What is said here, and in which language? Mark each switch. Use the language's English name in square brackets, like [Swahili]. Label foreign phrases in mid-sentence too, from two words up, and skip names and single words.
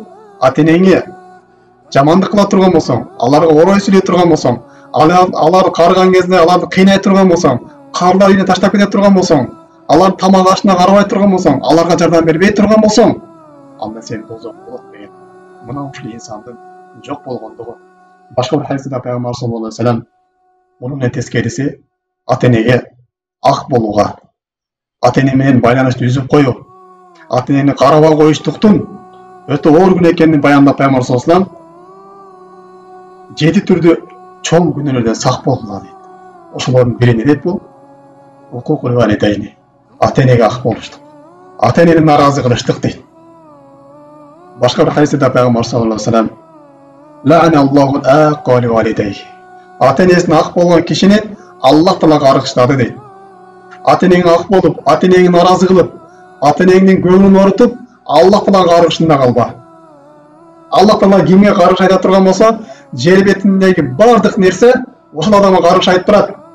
[Kyrgyz] Ата-энеңе жамандык кыла турган болсоң, аларга орой сүйлөй турган болсоң, алар карыган кезинде аларды кыйнай турган болсоң, карлар үйүнө таштап кете турган болсоң, алар тамак ашына карабай турган болсоң, аларга жардам бербей турган болсоң, анда сен дозок болот деген. Мына ушул инсандын жок болгондугу. Башка бир хадисте Пайгамбар [Arabic] صلى الله عليه وسلم [Kyrgyz] мунун тескериси ата-энеге ак болууга, ата-эне менен байланышты үзүп коюу, ата-энени карабай коюштуктун өтө оор күнөө экенин баяндап Пайгамбар [Arabic] صلى الله عليه وسلم [Kyrgyz] 7 түрдүү чоң күнөөлөрдөн сак болгула дейт. ошолордун бири не дейт бул? [Arabic] عقوق الوالدين. [Kyrgyz] Ата-энеге ак болуштук. Ата-энени наразы кылыштык дейт. Башка бир хадисте [Arabic] Пайгамбар صلى الله عليه وسلم لعن الله العاق لوالديه. [Kyrgyz] Ата-энесине ак болгон кишини Аллах Таала каргыштады дейт. Ата-энеңе ак болуп, ата-энеңи наразы кылып, ата-энеңдин көңүлүн орутуп, Аллах Таалага каргышында калба. Аллах Таала кимге каргыш айта турган болсо, жер бетиндеги бардык нерсе ошол адамга каргыш айтып турат.